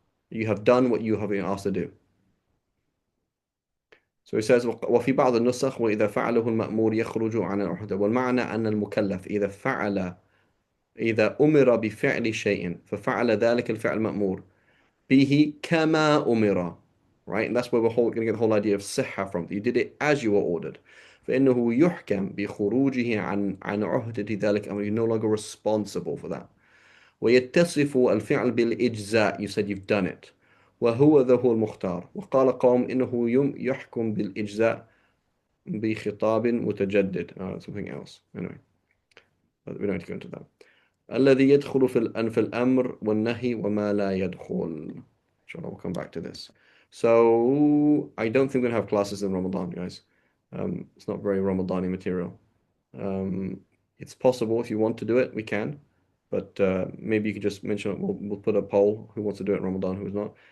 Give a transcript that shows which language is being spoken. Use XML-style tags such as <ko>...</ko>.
<en>You have done what you have been asked to do.</en> <ar>So he says وفي بعض النسخ وإذا فعله المأمور يخرج عن العهدة والمعنى أن المكلف إذا أمر بفعل شيء ففعل ذلك الفعل مأمور به كما أمر,</ar> <en>right? And that's where we're going to get the whole idea of صحة from. You did it as you were ordered.</en> <ar>فإنه يحكم بخروجه عن عهدة ذلك الأمر.</ar> <en>You're no longer responsible for that.</en> <ar>ويتصف الفعل بالإجزاء.</ar> <en>You said you've done it.</en> <ar>وهو ذا هو المختار. وقال قوم إنه يحكم بالإجزاء بخطاب متجدد.</ar> <en>Something else. Anyway, we don't need to go into that.</en> <ar>الذي يدخل في الأمر والنهي وما لا يدخل.</ar> <en>Inshallah, we'll come back to this. So I don't think we're gonna have classes in Ramadan, guys. It's not very Ramadani material. It's possible if you want to do it, we can. But maybe you could just mention it. We'll put a poll who wants to do it in Ramadan, who's not.</en>